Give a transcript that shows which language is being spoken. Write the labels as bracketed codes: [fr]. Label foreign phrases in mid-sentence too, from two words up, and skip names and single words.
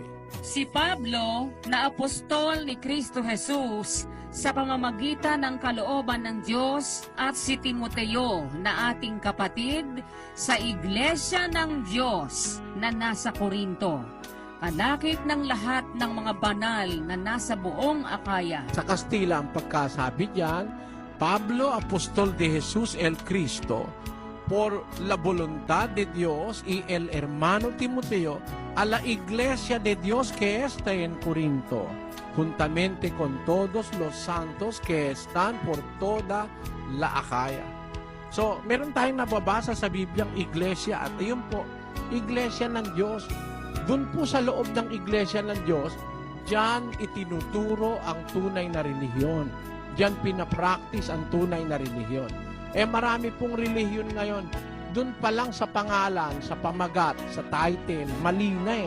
[tl] Si Pablo, na apostol ni Kristo Jesus, sa pamamagitan ng kalooban ng Diyos, at si Timoteo, na ating kapatid, sa iglesia ng Diyos na nasa Korinto. Kanakit ng lahat ng mga banal na nasa buong Akaya. Sa Kastila ang pagkasabi diyan, [es] Pablo, apostol de Jesus el Cristo, por la voluntad de Dios y el hermano Timoteo, a la iglesia de Dios que está en Corinto, juntamente con todos los santos que están por toda la Akaya. [tl] So, meron tayong nababasa sa Bibliang iglesia, at ayun po, iglesia ng Diyos. Doon po sa loob ng iglesia ng Diyos, diyan itinuturo ang tunay na relihiyon. Diyan pinapractice ang tunay na relihiyon. Marami pong relihiyon ngayon, doon pa lang sa pangalan, sa pamagat, sa title, mali na eh.